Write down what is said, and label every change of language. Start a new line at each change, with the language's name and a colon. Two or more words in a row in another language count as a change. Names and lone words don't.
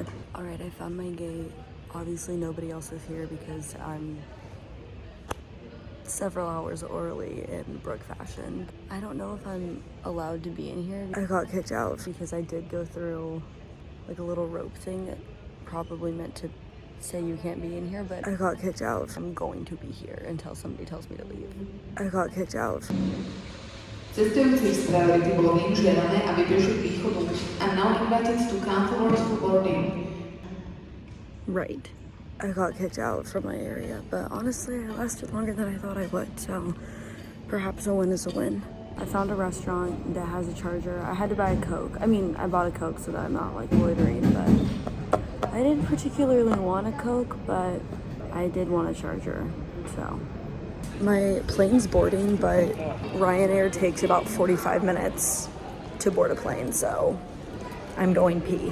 English: All right, I found my gate. Obviously nobody else is here because I'm several hours early in Brooke fashion. I don't know if I'm allowed to be in here. I got kicked out because I did go through like a little rope thing that probably meant to say you can't be in here, but I got kicked out. I'm going to be here until somebody tells me to leave. I got kicked out.
Slovak: Cestujúci z
English: priority boarding
Slovak: žiadané, aby prišli k východu
English: and now invited to cancel for boarding. Right. I got kicked out from my area, but honestly, I lasted longer than I thought I would, so perhaps a win is a win. I found a restaurant that has a charger. I had to buy a Coke. I mean, I bought a Coke so that I'm not like loitering, but I didn't particularly want a Coke, but I did want a charger, so My plane's boarding, but Ryanair takes about 45 minutes to board a plane, so I'm going pee.